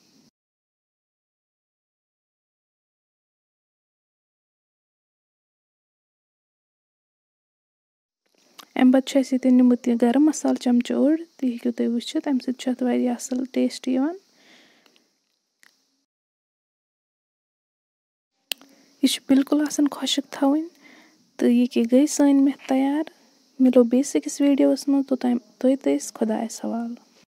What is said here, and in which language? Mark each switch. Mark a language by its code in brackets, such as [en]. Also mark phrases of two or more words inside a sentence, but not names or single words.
[ks] एम पत छु अस यतन निमुत गरम मसाल चमच ओड़ तो हेकु तुम वुचित अम सित छु अत वारियाह असल टेस्ट यवन यह बिल्कुल आसन खुशक थवन तो यह के गई सन मेथ तैयार मिलो बेसिक [hi] इस वीडियोस में [ks] तो तुम खुदायस हवाल।